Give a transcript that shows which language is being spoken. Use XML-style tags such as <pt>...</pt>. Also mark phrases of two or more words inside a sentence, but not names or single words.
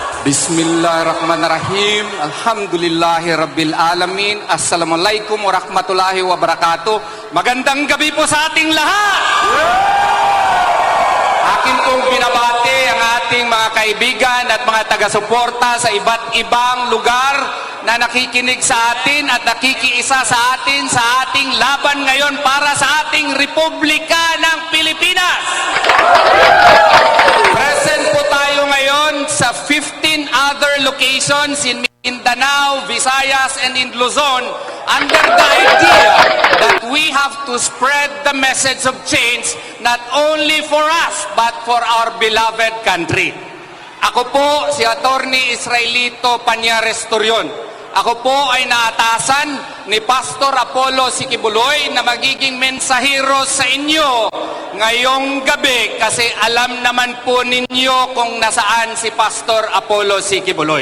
<ar>بسم الله الرحمن الرحيم. الحمد لله رب العالمين. السلام عليكم ورحمة الله وبركاته.</ar> <tl>Magandang gabi po sa ating lahat. Akin pong binabati ang ating mga kaibigan at mga taga-suporta sa iba't ibang lugar na nakikinig sa atin at nakikiisa sa atin sa ating laban ngayon para sa ating Republika ng Pilipinas.</tl> <en>Present</en> <tl>po tayo ngayon sa</tl> <en>15 other locations in Mindanao, Visayas, and in Luzon under the idea that we have to spread the message of change not only for us but for our beloved country.</en> <tl>Ako po si Attorney Israelito Pañares Torion. Ako po ay naatasan ni Pastor Apollo Sikibuloy na magiging mensahero sa inyo ngayong gabi kasi alam naman po ninyo kung nasaan si Pastor Apollo Sikibuloy.</tl>